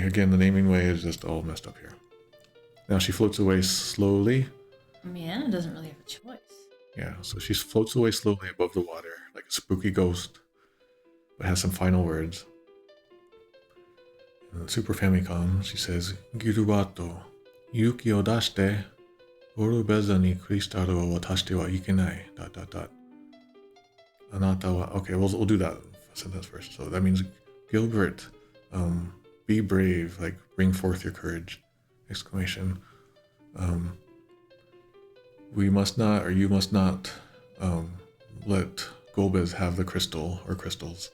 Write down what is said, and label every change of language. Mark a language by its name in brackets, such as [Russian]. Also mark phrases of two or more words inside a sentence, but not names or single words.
[English] Again, the naming way is just all messed up here. Now she floats away slowly. I mean, Anna doesn't really have a choice. Yeah, so she floats away slowly above the water, like a spooky ghost, but has some final words. In the Super Famicom, she says, [Japanese] ギルバート、勇気を出して、オルベザにクリスタルを渡してはいけない... あなたは... [English] Okay, we'll do that sentence first. So that means, Gilbert, be brave, like, bring forth your courage, exclamation. We must not, or you must not, let Golbez have the crystal, or crystals, ...